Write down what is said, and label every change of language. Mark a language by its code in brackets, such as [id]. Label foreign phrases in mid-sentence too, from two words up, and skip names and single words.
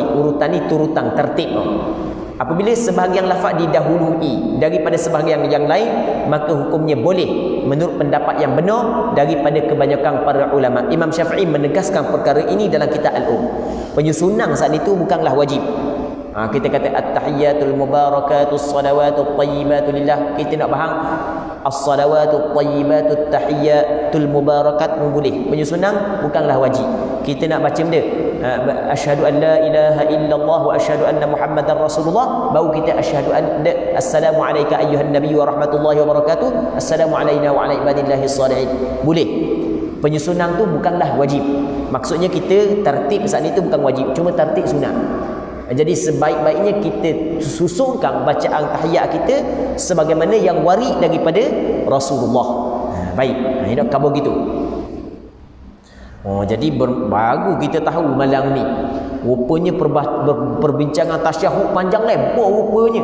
[ms] Urutan ni turutan tertib. Apabila sebahagian lafaz didahului daripada sebahagian yang lain, maka hukumnya boleh menurut pendapat yang benar daripada kebanyakan para ulama. Imam Syafi'i menegaskan perkara ini dalam kitab Penyusunan saat itu bukanlah wajib. Kita kata [ar] التحيات المباركات الصلوات الطيبات لله. [ms] Kita nak faham [ar] الصلوات الطيبات التحيات المباركات boleh. [ms] Penyusunan bukanlah wajib. Kita nak baca benda [ar] أشهد أن لا إله إلا الله وأشهد أن محمدا رسول الله, [ms] baru kita [ar] أشهد أن السلام عليك أيها النبي ورحمة الله وبركاته، السلام علينا وعلى عباد الله الصالحين. Boleh. [ms] Penyusunan tu bukanlah wajib. Maksudnya kita tertib saat itu bukan wajib, cuma tertib sunat. Jadi sebaik-baiknya kita susunkan bacaan tahiyat kita sebagaimana yang warid daripada Rasulullah. Baik, ini nak khabar gitu. Jadi baru kita tahu malam ni rupanya perbincangan tasyahud panjang lebar rupanya.